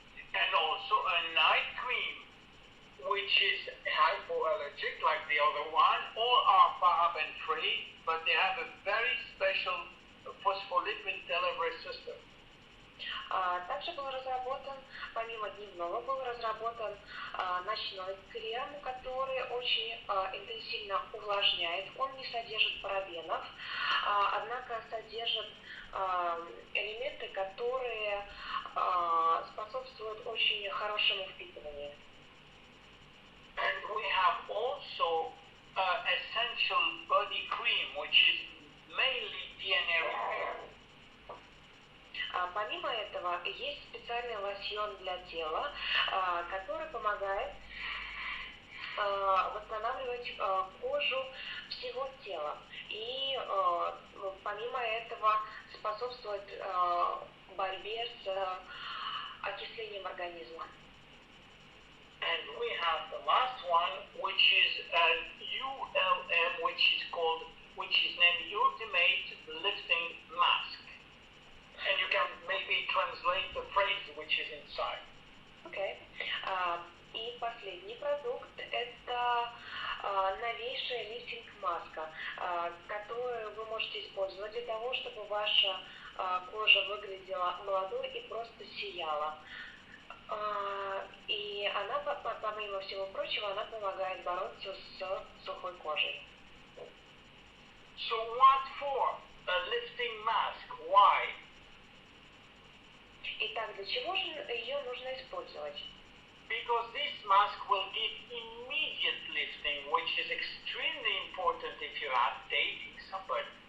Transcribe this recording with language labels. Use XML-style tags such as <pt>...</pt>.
<en>And also a night cream, which is hypoallergic like the other one. All are paraben free, but they have a very special phospholipid delivery system.</en> <ru>Также был разработан, помимо дневного, был разработан ночной крем, который очень интенсивно увлажняет. Он не содержит парабенов, однако содержит элементы, которые способствуют очень хорошему впитыванию.</ru> <en>And we have also essential body cream, which is mainly DNA repair.</en> <ru>Помимо этого, есть специальный лосьон для тела, который помогает восстанавливать кожу всего тела. И помимо этого способствует борьбе с окислением организма.</ru> <en>And we have the last one, which is ULM, which is named Ultimate Lifting Mask. And you can maybe translate the phrase which is inside. Okay.</en> <ru>И последний продукт – это новейшая лифтинг-маска, которую вы можете использовать для того, чтобы ваша кожа выглядела молодой и просто сияла. И она, помимо всего прочего, она помогает бороться с сухой кожей.</ru> <en>So what for? A lifting mask. Why?</en> <ru>Итак, для чего же ее нужно использовать?</ru> <en>Because this mask will give immediate lifting, which is extremely important if you are dating somebody.</en>